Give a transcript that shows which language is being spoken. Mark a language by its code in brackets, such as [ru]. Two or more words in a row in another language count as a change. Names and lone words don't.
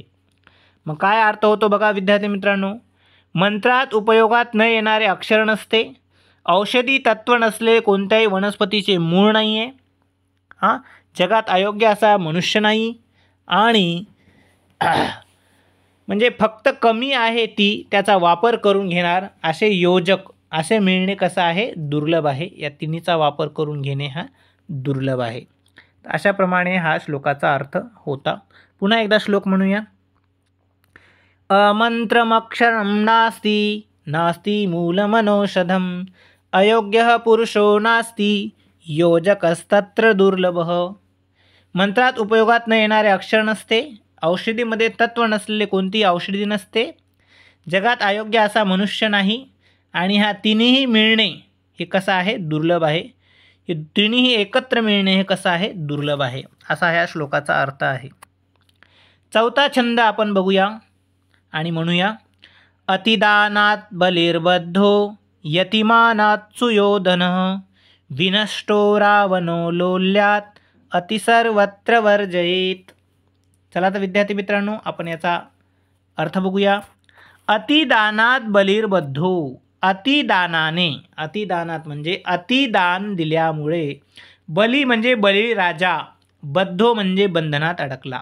[mr] मग काय अर्थ होतो बघा विद्यार्थी मित्रांनो, मंत्रात उपयोगात न येणारे अक्षर नसते, औषधी तत्व नसले कोणत्याही वनस्पतीचे मूळ नाही आहे, जगात अयोग्य असा मनुष्य नाही, आणि म्हणजे फक्त कमी आहे ती त्याचा वापर करून घेणार असे योजक असे मिळणे कसं आहे, दुर्लभ आहे. या तिन्हीचा वापर करून घेणे हा दुर्लभ आहे. अशाप्रमाणे हा श्लोकाचा अर्थ होता. पुन्हा एकदा श्लोक म्हणूया. [sa] अमंत्रमक्षरं नास्ति नास्ति मूलमनौषधम अयोग्य पुरुषो नास्ति योजकस्तत्र दुर्लभः. [mr] मंत्रात उपयोगात न येणारे अक्षर नसते, औषधीमध्ये तत्व नसलेले कोणती औषधी नसते, जगात अयोग्य असा मनुष्य नाही, आणि हा तिन्ही मिळणे हे कसं आहे, दुर्लभ आहे. हे तिन्ही एकत्र मिळणे हे कसं आहे, दुर्लभ आहे. असा ह्या श्लोकाचा अर्थ आहे. चौथा छंद आपण बघूया आणि म्हणूया. [sa] अतिदानात बलिर्बद्धो यतिमानात सुयोधनः विनष्टो रावणो लोल्यात अतिसर्वत्र वर्जयेत. [mr] चला तर विद्यार्थी मित्रांनो आपण याचा अर्थ बघूया. [sa] अतिदानात बलिर्बद्धो, [mr] अतिदानाने, अतिदानात म्हणजे अतिदान दिल्यामुळे, बली म्हणजे बळीराजा, बद्धो म्हणजे बंधनात अडकला.